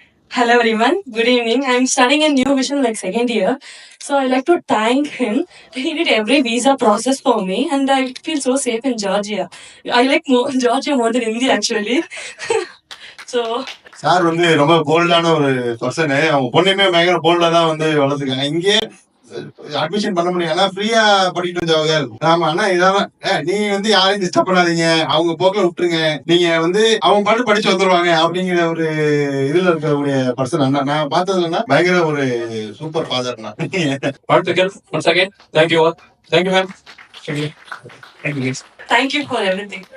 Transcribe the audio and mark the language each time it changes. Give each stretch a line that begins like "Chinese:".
English: Hello everyone, good evening. I'm studying in New Vision like second year. So I like to thank him. He did every visa process for me and I feel so safe in Georgia. I like Georgia more than India actually. So
Tamil: sir வந்து ரொம்ப போல்டான ஒரு person. அவங்க பொண்ணுமே பயங்கர போல்டா தான் வந்து வளர்த்துருக்காங்க. இங்கே அட்மிஷன் பண்ண முடியும், ஆனா ஃப்ரீயா படிக்கிட்டு வந்தவங்க. ஆமா, ஆனா இதான் நீ வந்து யாரையும் டிஸ்டர்ப் பண்ணாதீங்க, அவங்க போக்கில் விட்டுருங்க, நீங்க வந்து அவங்க பாட்டு படிச்சு வந்துருவாங்க அப்படிங்கிற ஒரு இதுல இருக்கக்கூடிய பர்சன். அண்ணா நான் பார்த்ததுலன்னா பயங்கர ஒரு சூப்பர் ஃபாதர்னா. வாழ்த்துக்கள்.
English: once again thank you all. Thank you ma'am. Thank you. thank you for everything.